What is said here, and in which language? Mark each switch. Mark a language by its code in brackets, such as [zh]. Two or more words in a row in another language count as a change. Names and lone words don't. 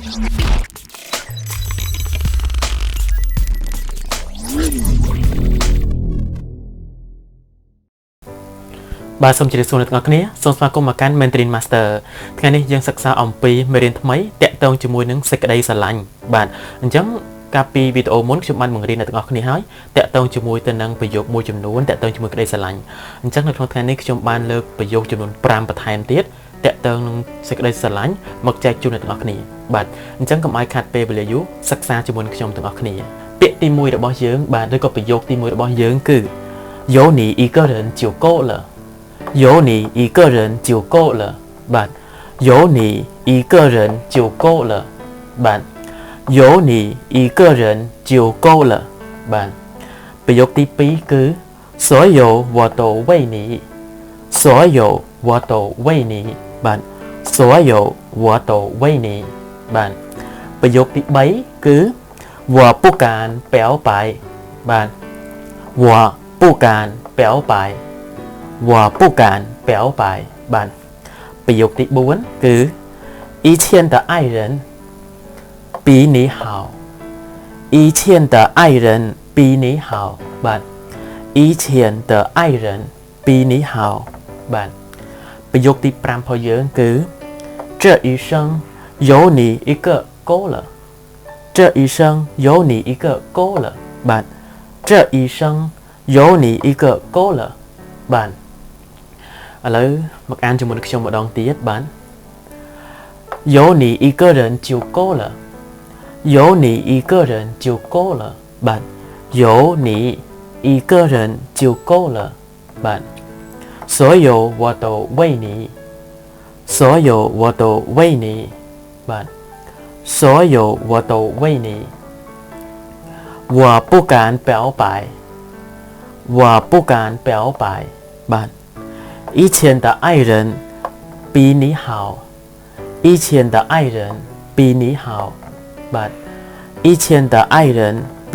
[km] បាទសូមជម្រាបសួរអ្នកទាំងអស់គ្នាសូមស្វាគមន៍មកកាន់ Mandarin Master ថ្ងៃនេះយើងសិក្សាអំពីមេរៀនថ្មីតាក់ទងជាមួយនឹងសេចក្តីស្រឡាញ់បាទអញ្ចឹងកាលពីវីដេអូមុនខ្ញុំបានបង្រៀនអ្នកទាំងអស់គ្នាហើយតាក់ទងជាមួយទៅនឹងប្រយោគមួយចំ នួនតាក់ទងជាមួយក្តីស្រឡាញ់អញ្ចឹងនៅក្នុងថ្ងៃនេះខ្ញុំបានលើកប្រយោគចំនួន5បន្ថែមទៀតតាក់ទងនឹងសេចក្តីស្រឡាញ់មកចែកជូនអ្នកទាំងអស់គ្នាបាទអញ្ចឹងកុំឲ្យខាត់ពេលវេលា យូរសិក្សាជាមួយនឹងខ្ញុំទាំងអស់គ្នាពាក្យទី1របស់យើងបាទឬក៏ប្រយោគទី1របស់យើងគឺ [zh] 有你一个人就够了有你一个人就够了បាទ有你一个人就够了បាទ有你一个人就够了 [km] បាទប្រយោគទី2គឺ [zh] 所有我都为你所有我都为你បាទ所有我都为你 [km] បាទប្រយោគទី3គឺ [zh] 我不敢表白បាទ我不敢表白我不敢表白 [km] បាទប្រយោគទី4គឺ [zh] 一切的爱人比你好一切的爱人比你好បាទ一切的爱人比你好 [km] បាទប្រយោគទី5របស់យើងគឺ [zh] 这一生有你一个够了这一生有你一个够了បាទ这一生有你一个够了 [km] បាទឥឡូវមកអានជាមួយ នឹងខ្ញុំម្ដងទៀតបាទ [zh] 有你一个人就够了有你一个人就够了 បាទ有你一个人就够了បាទ所有我都为你所有我都为你បាទ所有我都为你我不敢表白我不敢表白បាទ以前的爱人比你好以前的爱人比你好បាទ以前的爱人比